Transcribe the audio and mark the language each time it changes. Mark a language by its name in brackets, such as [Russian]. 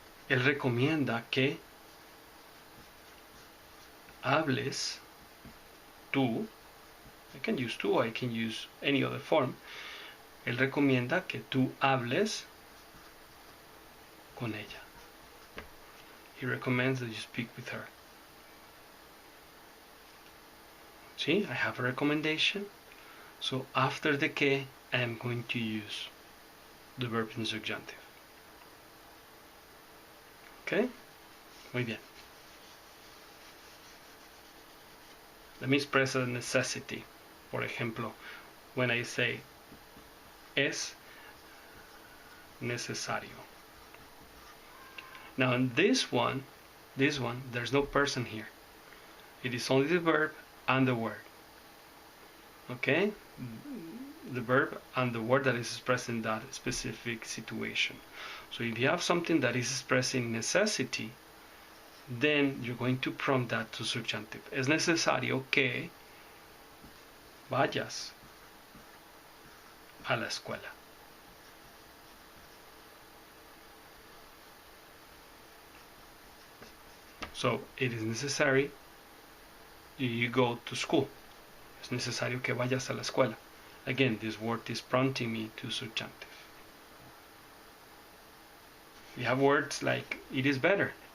[Spanish] Él recomienda que hables tú. [English] I can use tú, I can use any other form. [Spanish] Él recomienda que tú hables con ella. [English] He recommends that you speak with her. See, I have a recommendation. So after the que, I am going to use the verb in subjunctive. Okay? [Spanish] Muy bien. [English] Let me express a necessity. [Spanish] Por ejemplo, [English] when I say [Spanish] es necesario. [English] Now in this one, there's no person here. It is only the verb and the word. Okay? The verb and the word that is expressed in that specific situation. So if you have something that is expressing necessity, then you're going to prompt that to subjunctive. [Spanish] Es necesario que vayas a la escuela. [English] So it is necessary you go to school. [Spanish] Es necesario que vayas a la escuela. [English] Again, this word is prompting me to subjunctive. We have words like it is better.